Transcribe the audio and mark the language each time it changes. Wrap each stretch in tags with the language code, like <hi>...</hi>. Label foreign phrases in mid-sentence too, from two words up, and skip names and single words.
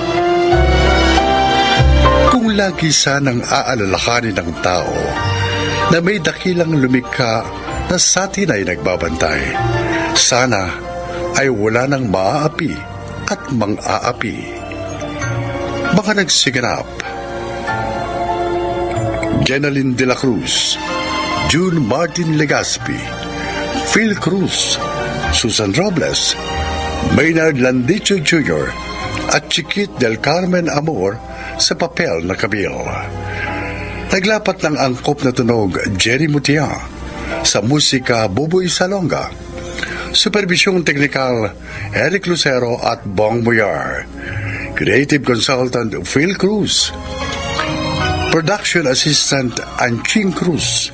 <tl>Kung lagi sanang aalalahanin ng tao na may dakilang lumikha na sa atin ay nagbabantay, sana ay wala nang maaapi at mang-aapi. Mga nagsiganap: Jenaline de la Cruz, June Martin Legaspi, Phil Cruz, Susan Robles, Maynard Landicho Jr. at Chiquit del Carmen Amor sa papel na Camille. Naglapat ng angkop na tunog Jerry Mutia, sa musika Buboy Salonga, supervisyong teknikal Eric Lucero at Bong Muyar,</tl> <en>creative consultant</en> <tl>Phil Cruz,</tl> <en>production assistant</en> <tl>Anching Cruz.</tl>